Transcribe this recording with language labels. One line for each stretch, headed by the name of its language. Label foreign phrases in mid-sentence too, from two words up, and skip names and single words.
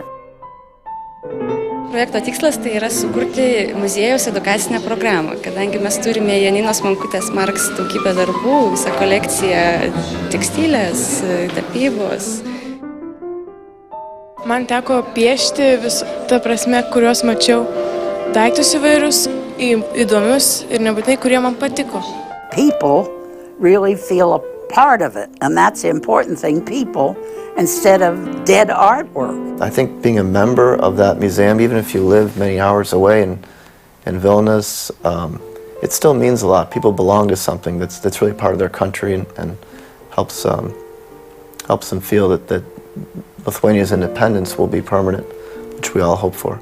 Lithuanian: Projekto tikslas tai yra sukurti muziejaus edukacinę programą, kadangi mes turime Janinos Mankutės Marks daugybę darbų, visą kolekciją tekstilės, tapybos. Man teko piešti ta prasme, kuriuos mačiau, daiktus įvairius, įdomius ir nebūtinai, kurie man patiko.
English: People really feel a part of it, and that's the important thing, people, instead of dead artwork. I think being a member of that museum, even if you live many hours away in Vilnius, it still means a lot. People belong to something that's really part of their country and helps them feel that Lithuania's independence will be permanent, which we all hope for.